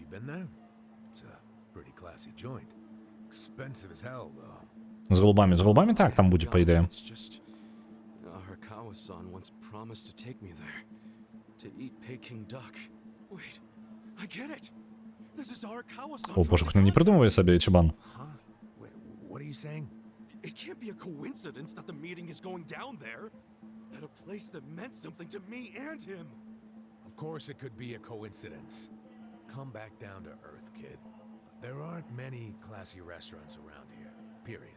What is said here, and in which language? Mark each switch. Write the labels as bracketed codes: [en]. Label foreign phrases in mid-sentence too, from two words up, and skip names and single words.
[be] З голубамі так там будзе, па ідэе. [ru] О, боже, [be] хто не придумывай сабе, Ічыбан. [en] What are you saying? It can't be a coincidence that the meeting is going down there. At a place that meant something to me and him. Of course it could be a coincidence. Come back down to earth, kid. There aren't many classy restaurants around here, period.